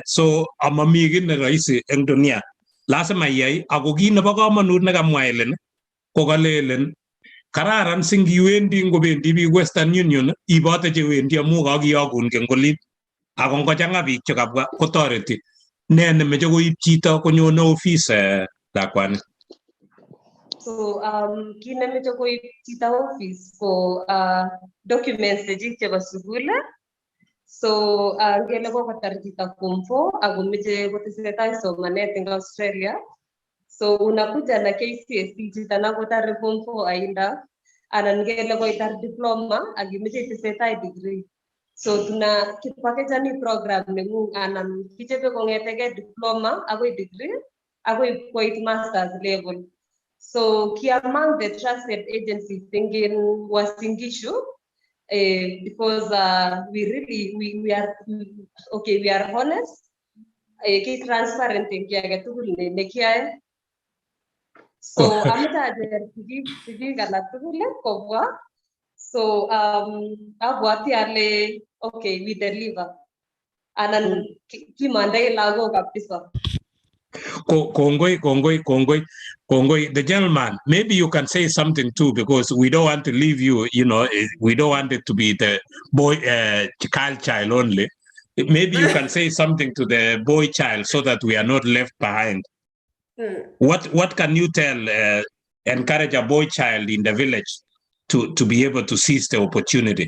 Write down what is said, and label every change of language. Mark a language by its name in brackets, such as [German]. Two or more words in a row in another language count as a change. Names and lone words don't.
[Kalenjin] So amami kiy ne rahisi eng dunia. Lazima iyai ako kiy nebo kamanut nekamwa Helen ko kalelen kararan singiwendi ngobendi biik Western Union ibote chewendi amu kakiyokun kengolin ako ngochanga biik chekabwa kotoreti ne nemeche koib chito konyone office lakwani. So kinemeche koib chito office ko documents chebo sukul. So ngele kokotar chito form 4 ako meche kotesetai somanet eng Australia. So [Swahili] unakuja na [Kalenjin] KCSE chito na kotar form 4 ainda anan ngele koitar diploma ak imeche itesetai degree. So tuna kipakejani program nengung anan kichebe kongetege diploma agoi degree agoi koit masters level. [English] So among the trusted agencies thinking was Singishu, because we are honest, transparent in kia. [Kalenjin] So amita tigi galatugule kobwa. So abwati ale [English] okay we deliver. [Kalenjin] Anan kimande lago kabisa. Kongoi, [English] the gentleman, maybe you can say something too, because we don't want to leave you, we don't want it to be the boy child only. Maybe you can say something to the boy child so that we are not left behind. What can you tell, encourage a boy child in the village to be able to seize the opportunity?